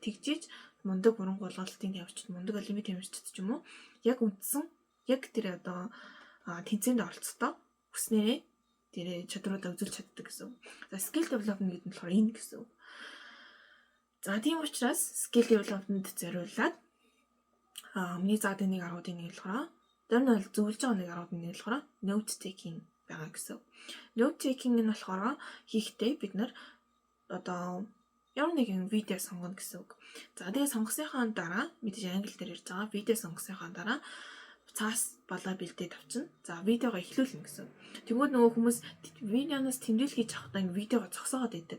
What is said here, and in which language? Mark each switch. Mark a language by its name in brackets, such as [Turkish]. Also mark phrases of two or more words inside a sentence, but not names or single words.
[Mongolian] Тэгжиж мундаг уран гулгалтын явцд мундаг олимпийн тамирчид ч юм уу яг үндсэн яг тэр одоо тэнцээнд оролцохдоо хүснээрээ тэр чадруудаа үзүүлж чаддаг гэсэн. За [English] skill development [Mongolian] гэдэг нь болохоор энэ гэсэн. За тийм учраас [English] skill development [Mongolian] зориулаад миний заадаг нэг аргуудын нэг болохоор тэр нь зөвлөж байгаа нэг аргуудын нэг болохоор [English] note taking [Mongolian] байгаа гэсэн. [English] Note taking [Mongolian] нь болохоор хийхдээ бид нар одоо ямар нэгэн видео сонгоно гэсэн үг. За тэгээ сонгосныхаа дараа мэдээж англи дээр ярьж байгаа видео сонгосныхаа дараа цаас балаа бэлдээд авчна. За видеого эхлүүлнэ гэсэн. Тэгвэл нөгөө хүмүүс видеоноос тэмдэглэл хийж авахдаа ингэ видеого зогсоогоод байдаг.